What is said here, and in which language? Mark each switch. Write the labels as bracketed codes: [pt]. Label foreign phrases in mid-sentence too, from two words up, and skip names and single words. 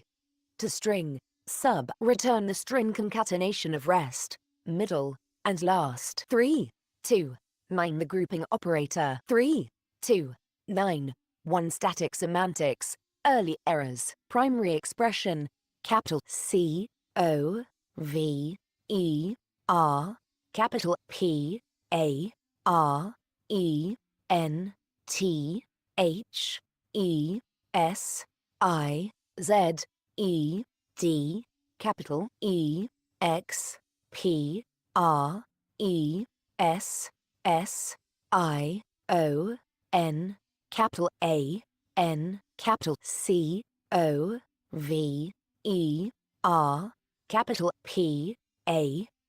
[en] To string. Sub. Return the string concatenation of rest, middle, and last. 3, 2, 9. The grouping operator. 3, 2, 9. 1. Static semantics. Early errors. Primary expression. Capital C, O, V, E, R. Capital P, A, R, E, N, T H E S I Z E D capital E X P R E S S I O N capital A N capital C O V E R capital P A